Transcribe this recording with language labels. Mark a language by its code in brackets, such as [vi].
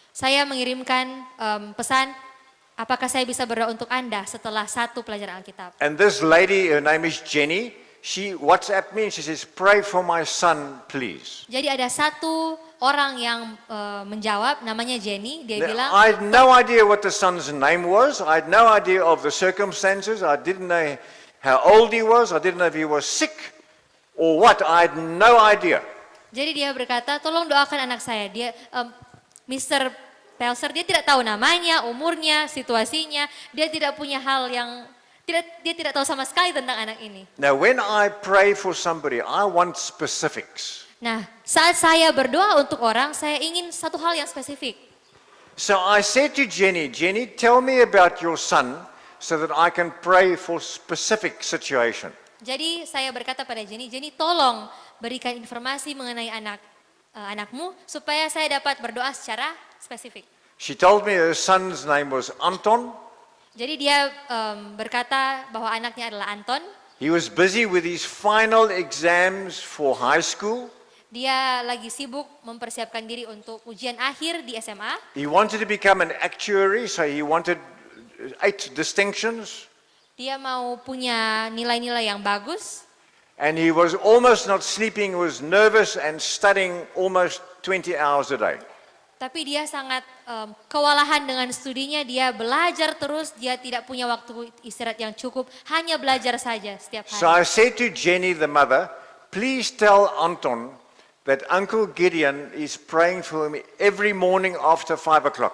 [id] Saya mengirimkan pesan, apakah saya bisa berdoa untuk Anda setelah satu pelajaran Alkitab. [en] And this lady, her name is Jenny, she WhatsApped me and she says, pray for my son, please. [id] Jadi ada satu orang yang menjawab, namanya Jenny, dia [en] Now, [id] bilang, [en] I had no idea what the son's name was. I had no idea of the circumstances. I didn't know how old he was. I didn't know if he was sick or what. I had no idea. [id] jadi dia berkata, tolong doakan anak saya. Dia, Mr. Pelser, dia tidak tahu namanya, umurnya, situasinya. Dia tidak punya hal yang, dia tidak tahu sama sekali tentang anak ini. [en] Now, when I pray for somebody, I want specifics. [id] Nah, saat saya berdoa untuk orang, saya ingin satu hal yang spesifik. [en] So I said to Jenny, Jenny, tell me about your son so that I can pray for specific situation. [id] Jadi saya berkata pada Jenny, Jenny tolong berikan informasi mengenai anakmu supaya saya dapat berdoa secara spesifik. [en] She told me her son's name was Anton. [id] Jadi dia berkata bahwa anaknya adalah Anton. [en] He was busy with his final exams for high school. [id] Dia lagi sibuk mempersiapkan diri untuk ujian akhir di SMA. [en] He wanted to become an actuary, so he wanted 8 distinctions. [id] Dia mau punya nilai-nilai yang bagus. [en] And he was almost not sleeping, was nervous and studying almost 20 hours a day. [id] Tapi dia sangat kewalahan dengan studinya, dia belajar terus, dia tidak punya waktu istirahat yang cukup, hanya belajar saja setiap [en] So I [id] hari. [en] said to Jenny, the mother, please tell Anton that Uncle Gideon is praying for him every morning after 5 o'clock.